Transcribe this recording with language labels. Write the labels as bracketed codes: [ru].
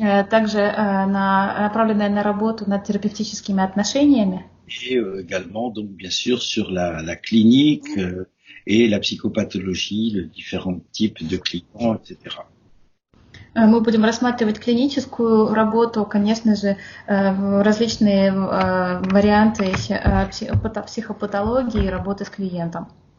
[ru] Также направленная на работу над терапевтическими отношениями. [fr] Et également, donc bien sûr, sur la clinique et la psychopathologie, les différents types de clients, etc. [ru] Мы будем рассматривать клиническую работу, конечно же, различные варианты психопатологии и работы с клиентом.